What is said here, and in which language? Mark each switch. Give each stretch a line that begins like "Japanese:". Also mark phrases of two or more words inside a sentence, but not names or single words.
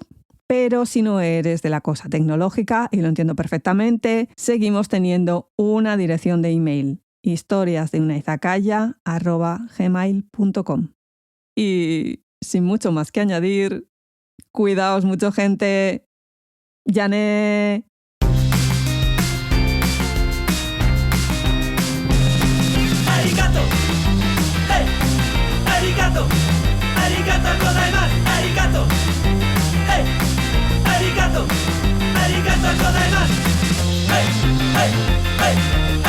Spanish: Pero si no eres de la cosa tecnológica, y lo entiendo perfectamente, seguimos teniendo una dirección de email, historiasdeunaizakaya@gmail.com. Y sin mucho más que añadir, cuidaos mucho, gente. ¡Yané!
Japanese: ありがとう、へい、ありがとう、ありがとうございます、ありがとう、へい、ありがとう、ありがとうございます、へい、へい、へい.